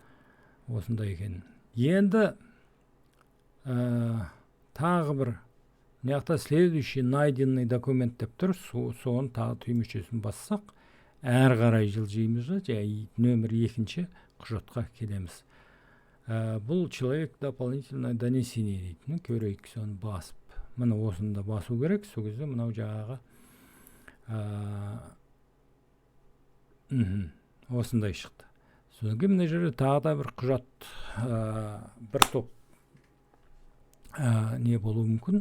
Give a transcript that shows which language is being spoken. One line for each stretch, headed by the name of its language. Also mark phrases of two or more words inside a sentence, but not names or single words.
Kazakh: Осындай екен. Енді тағы бір мына
Russian: следующий найденный документ
Kazakh: деп тұр, соны тағы түймешесін бассақ, әрі қарай жылжимыз да, нөмір 2-ші құжатқа келеміз. Бұл
Russian: человек дополнительное донесение
Kazakh: дейді. Көрейік, соны басып. Мына осында басу керек, сол кезде мынау жағаға осындай шықты. Содан кейін мына жерде тағы да бір құжат, бір топ не болуы мүмкін.